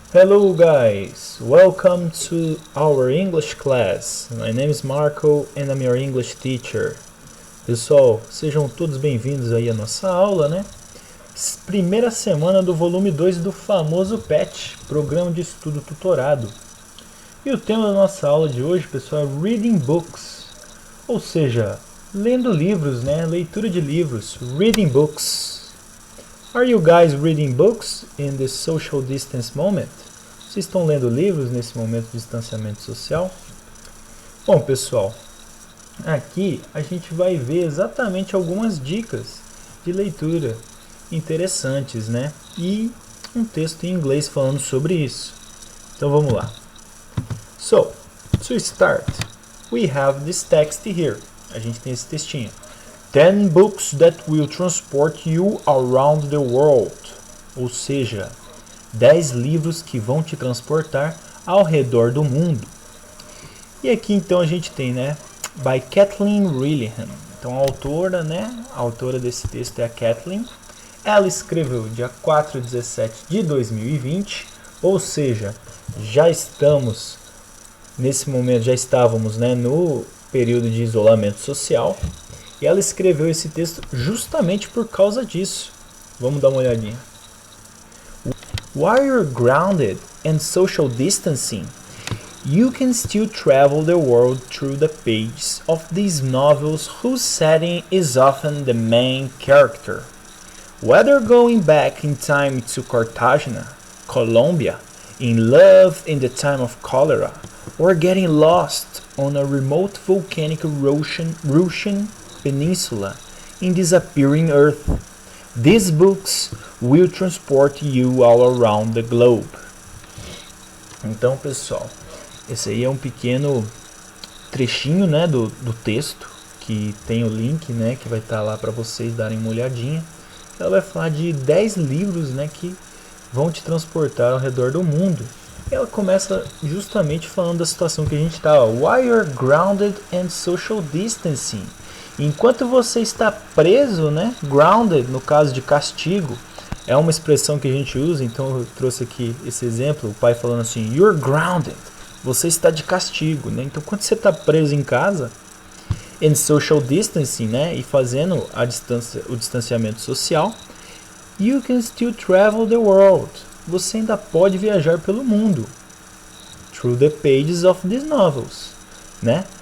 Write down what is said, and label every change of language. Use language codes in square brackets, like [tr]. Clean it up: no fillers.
[en] Hello guys, welcome to our English class. My name is Marco and I'm your English teacher. [pt] Pessoal, sejam todos bem-vindos aí à nossa aula, né? Primeira semana do volume 2 do famoso PET, Programa de Estudo Tutorado. E o tema da nossa aula de hoje, pessoal, é [en] Reading Books, [pt] ou seja, lendo livros, né? Leitura de livros, [en] Reading Books. Are you guys reading books in this social distance moment? [pt] Vocês estão lendo livros nesse momento de distanciamento social? Bom, pessoal, aqui a gente vai ver exatamente algumas dicas de leitura interessantes, né? E um texto em inglês falando sobre isso. Então vamos lá. [en] So, to start, we have this text here. [pt] A gente tem esse textinho. [en] 10 books that will transport you around the world. [pt] Ou seja, 10 livros que vão te transportar ao redor do mundo. E aqui então a gente tem, né, by Kathleen Rillihan. Então a autora, né, a autora desse texto é a Kathleen. Ela escreveu dia 4/17 de 2020, ou seja, já estamos nesse momento, já estávamos, né, no período de isolamento social. E ela escreveu esse texto justamente por causa disso. Vamos dar uma olhadinha. [en] While you're grounded and social distancing, you can still travel the world through the pages of these novels whose setting is often the main character. Whether going back in time to Cartagena, Colombia, in love in the time of cholera, or getting lost on a remote volcanic Russian peninsula in disappearing Earth, these books will transport you all around the globe. [pt] Então, pessoal, esse aí é um pequeno trechinho, né, do texto, que tem o link, né, que vai estar lá para vocês darem uma olhadinha. Ela vai falar de 10 livros, né, que vão te transportar ao redor do mundo. E ela começa justamente falando da situação que a gente está. [en] While you're grounded and social distancing. [pt] Enquanto você está preso, né, grounded, no caso de castigo, é uma expressão que a gente usa, então eu trouxe aqui esse exemplo, o pai falando assim, [en] you're grounded, [pt] você está de castigo, né? Então quando você está preso em casa, [en] and social distancing, [pt] né, e fazendo o distanciamento social, [en] you can still travel the world, [pt] você ainda pode viajar pelo mundo, [en] through the pages of these novels, [pt] né?